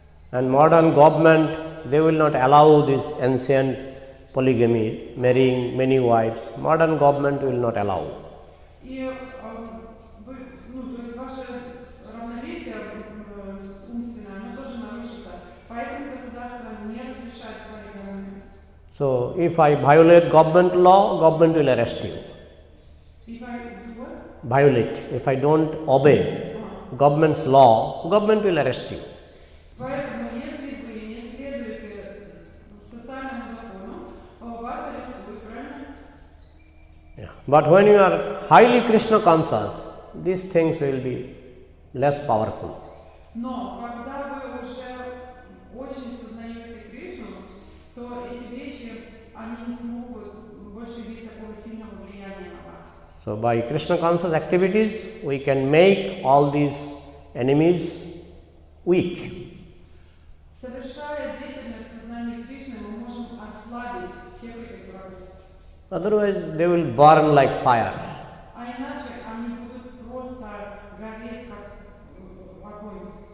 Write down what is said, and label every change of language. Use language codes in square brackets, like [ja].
[en] And modern government, they will not allow this ancient polygamy, marrying many wives. Modern government will not allow. [ru] И вы, то есть ваше равновесие умственное, оно тоже нарушится. Поэтому государство не разрешает полигамию. [en] So, if I violate government law, government will arrest you. If I do what? Violate. If I don't obey government's law, government will arrest you. [ru] Поэтому, если вы не следуете социальному закону, вас арестуют, правильно? [en] Yeah. But when you are highly Krishna conscious, these things will be less powerful. [ru] Но когда вы уже очень сознаете Кришну, то эти вещи, они не смогут больше иметь такого сильного влияния на вас. [en] So, by Krishna conscious activities, we can make all these enemies weak. [ru] Совершая деятельность сознания Кришны, мы можем ослабить всех этих врагов. [en] Otherwise, they will burn like fire. [ru] А иначе они будут просто гореть как огонь.